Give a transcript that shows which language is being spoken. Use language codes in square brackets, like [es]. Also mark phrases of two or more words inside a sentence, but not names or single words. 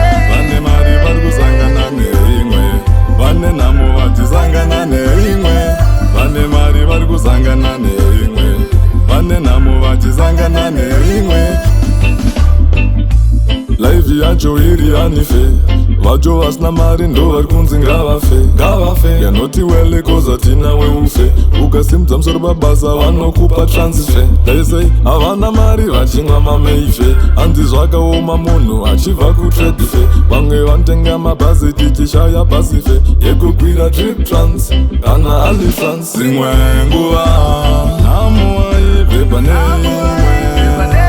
[sn] Vane mari vari kusangana neimwe. Vane nhamo vachisangana neimwe. Vane mari vari kusangana neimwe. Vane nhamo vachisangana neimwe. Life yacho iri hanife. Vacho vasina mari ndo vari kunzi ngavafe, ngavafe. [en] You're not well 'cause [sn] hatina weufe. Ukasimudza musoro pabasa vanokupa transfer. [en] They say [sn] havana mari vachimwa mameife. Handi zvakaoma munhu achibva kutrade fair. Vamwe vanotenga mabhazi tichishaya bhazi fare. Yekukwira trip trans kana Alliance. Dzimwe nguva, nhamo aibve pane imwe.